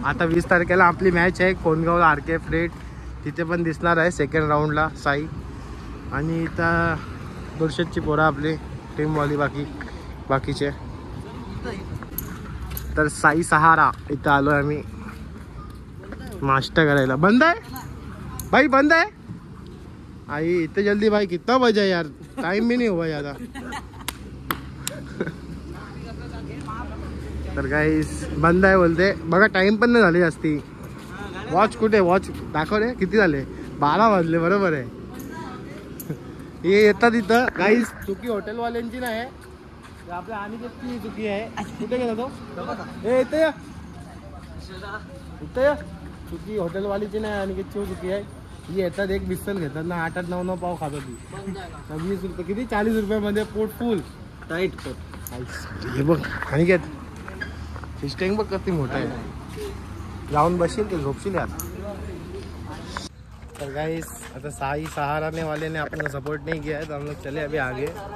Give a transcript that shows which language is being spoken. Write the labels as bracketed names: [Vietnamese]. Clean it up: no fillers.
[Marathi] आता 20 तारखेला आपली मॅच आहे कोणगावला RKF रेड. तिथे पण दिसणार आहे सेकंड राऊंडला साई. आणि इथं 200ची पोरं आपली टीमवाली बाकीचे. तर साई सहारा इथं आलो आहे आम्ही नाश्ता करायला. बंद आहे भाई, बंद आहे आई. [Hindi] इतने जल्दी भाई कितना बजा यार, टाइम भी नहीं हुआ ज़्यादा. [Marathi] तर गाईस बंद आहे बोलते. बघा टाइम पण नाही झाली जास्ती. वॉच कुठे, वॉच दाखव रे किती झाले. 12 वाजले बरोबर आहे. हे येतात इथं गाईस. चुकी हॉटेलवाल्यांची नाही, आपल्या अनिकेतची चुकी आहे. कुठे गेला तो? हे इथे या, इथे या. चुकी हॉटेलवालीची नाही, अनिकेतची चुकी आहे. ही येतात एक बिस्सल घेतात ना, 8-8, 9-9 पाव खातात. ती 20 रुपये किती, 40 रुपयामध्ये पोट फुल टाईट पोट. हे बघ अनिकेत फिश टँक बघ किती मोठा आहे. जाऊन बसशील ते झोपशील यार. [Hindi] तर गाइस आता साई सहाराने वाले ने अपना सपोर्ट नहीं किया है, तो हम लोग चले अभी आगे.